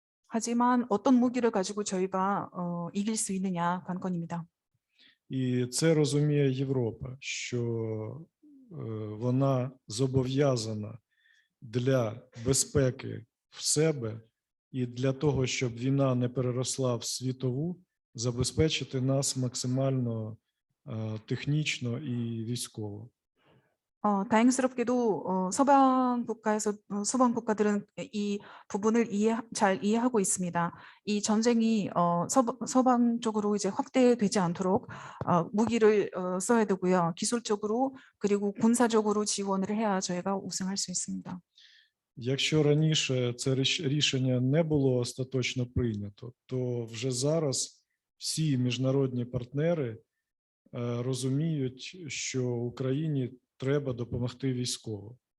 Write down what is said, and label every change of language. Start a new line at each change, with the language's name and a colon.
Korean: 하지만 어떤 무기를 가지고 저희가 이길 수 있느냐 관건입니다.
Ukrainian: І це розуміє Європа, що вона зобов'язана для безпеки в себе і для того, щоб війна не переросла в світову, забезпечити нас максимально технічно і військово.
Korean: 다행스럽게도 서방 국가들은 이 부분을 잘 이해하고 있습니다. 이 전쟁이 서방 쪽으로 이제 확대되지 않도록 무기를 써야 되고요. 기술적으로 그리고 군사적으로 지원을 해야 저희가 우승할 수 있습니다.
Ukrainian: Якщо раніше це рішення не було остаточно прийнято, то вже зараз всі міжнародні партнери розуміють, що Україні треба допомогти військово.